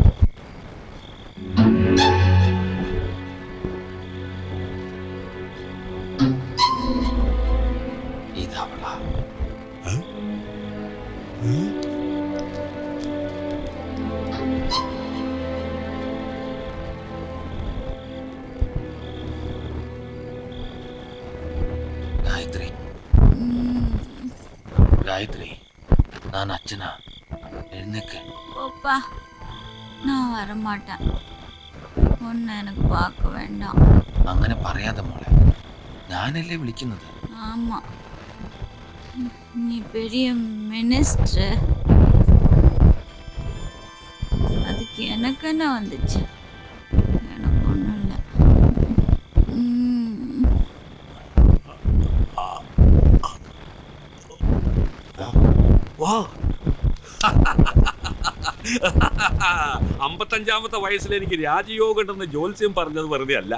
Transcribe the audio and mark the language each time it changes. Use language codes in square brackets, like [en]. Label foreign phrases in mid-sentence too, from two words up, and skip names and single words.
[ml] ഇതവളാ. ഗായത്രി, [ta] காயத்ரி, நான் அச்சனா, எழுந்துக்கு. போப்பா, நான் வரமாட்டேன். ஒன்னு எனக்கு பார்க்க வேண்டாம். [ml] അങ്ങനെ പറയാതെ മോളെ, ഞാനല്ലേ വിളിക്കുന്നത്. [ta] ஆமா, நீ பெரிய மினிஸ்டர். அதுக்கு எனக்கு என்ன வந்துச்சு? எனக்கு ஒன்றும் இல்லை. [ml] വാ 55-ാമത്തെ വയസ്സിൽ എനിക്ക് രാജയോഗം ഉണ്ടെന്ന് ജോത്സ്യം പറഞ്ഞത് വെറുതെ അല്ല.